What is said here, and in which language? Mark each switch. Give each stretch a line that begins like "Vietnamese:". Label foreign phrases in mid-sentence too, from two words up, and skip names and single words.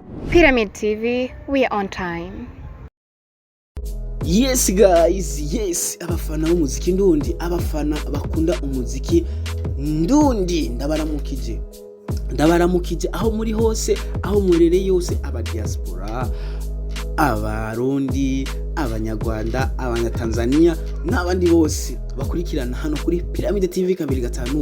English: Pyramid TV, we are on time. Yes guys, yes,
Rundi: abafana b'umuziki ndundi, abafana bakunda umuziki ndundi, ndabaramukije aho muri hose, aho murere yose, aba diaspora, abarundi, abanyarwanda, abanyatanzania n'abandi bose bakurikirana hano kuri Pyramid TV 25.